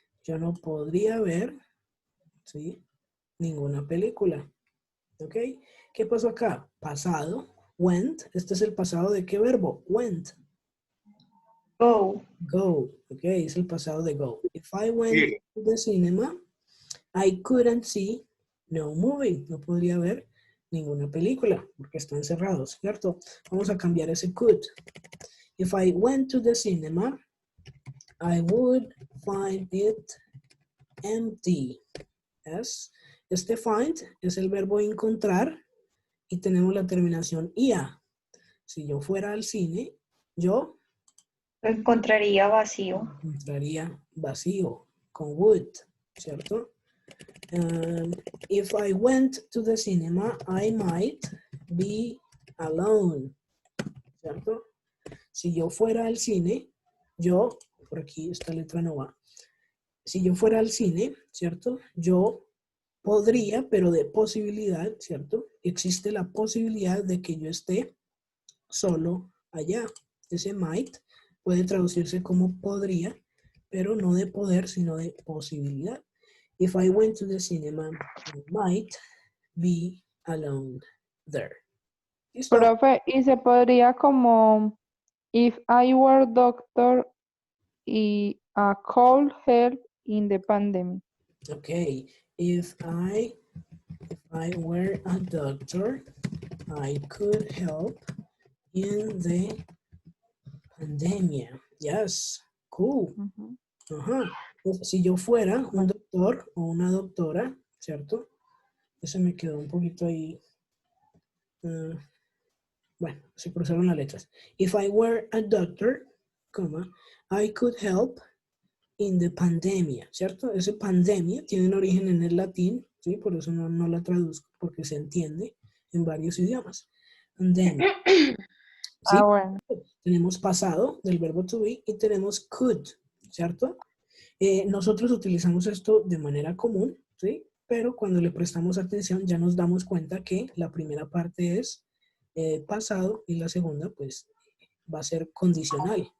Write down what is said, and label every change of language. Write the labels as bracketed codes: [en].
[es] Yo no podría ver, ¿sí? Ninguna película. ¿Ok? ¿Qué pasó acá? Pasado, Went, este es el pasado de qué verbo? [en] Went. Go. [es] Go, ok, es el pasado de go. [en] If I went to the cinema, I couldn't see no movie. [es] No podría ver ninguna película porque están cerrados, ¿cierto? Vamos a cambiar ese could. [en] If I went to the cinema, I would find it empty. Yes. [es] Este find es el verbo encontrar y tenemos la terminación ia. Si yo fuera al cine, yo Lo encontraría vacío. encontraría vacío con would, ¿cierto? If I went to the cinema, I might be alone, ¿cierto? Si yo fuera al cine, yo, por aquí esta letra no va. Si yo fuera al cine, ¿cierto? Yo podría, pero de posibilidad, ¿cierto? Existe la posibilidad de que yo esté solo allá. Ese might puede traducirse como podría, pero no de poder, sino de posibilidad. [en] If I went to the cinema, I might be alone there. [es] ¿Listo? Profe, y se podría como, [en] if I were doctor [es] y [en] a cold help in the pandemic. Okay. If I were a doctor, I could help in the pandemia. Yes. Cool. [es] Ujú. Ajá. Pues, si yo fuera un doctor o una doctora, ¿cierto? Eso me quedó un poquito ahí. Bueno, se cruzaron las letras. [en] If I were a doctor, [es] coma, [en] I could help in the pandemia, [es] ¿cierto? Ese pandemia tiene un origen en el latín, ¿sí? Por eso no la traduzco, porque se entiende en varios idiomas. Pandemia. ¿Sí? Bueno. Tenemos pasado del verbo to be y tenemos could, ¿cierto? Nosotros utilizamos esto de manera común, ¿sí? Pero cuando le prestamos atención ya nos damos cuenta que la primera parte es pasado y la segunda pues va a ser condicional.